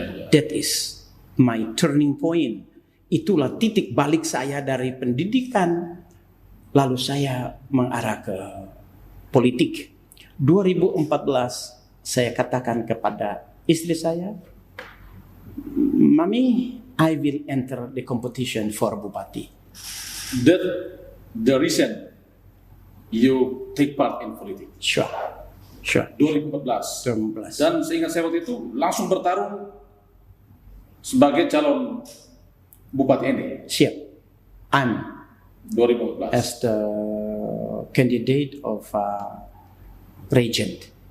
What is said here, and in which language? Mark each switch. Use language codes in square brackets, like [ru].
[en] That is my turning point. [id] Itulah titik balik saya dari pendidikan, lalu saya mengarah ke politik. 2014 saya katakan kepada istri saya, Mami, [en] I will enter the competition for Bupati. That the reason you take part in politics. Sure. 2014. [id] Dan seingat saya waktu itu langsung bertarung sebagai calon Bupati Ende. Siap. [en] I'm 2014 as the candidate of regent.